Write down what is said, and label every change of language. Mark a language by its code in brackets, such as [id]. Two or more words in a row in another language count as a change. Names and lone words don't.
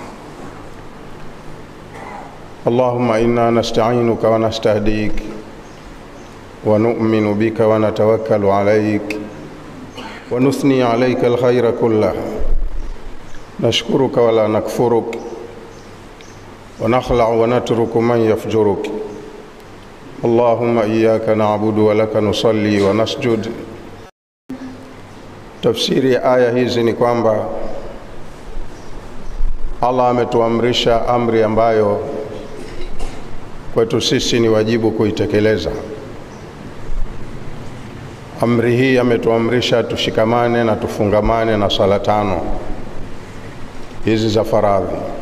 [ar] اللهم إنا نستعينك ونستهديك ونؤمن بك ونتوكل عليك ونثني عليك الخير كله، نشكرك ولا نكفرك ونخلع ونترك من يفجرك. اللهم إياك نعبد ولك نصلي ونسجد. [sw] Tafsiri ya aya hizi ni kwamba Allah ametuamrisha amri ambayo kwetu sisi ni wajibu kuitekeleza. Amri hii ametuamrisha tushikamane na tufungamane na sala 5 hizi za faradhi.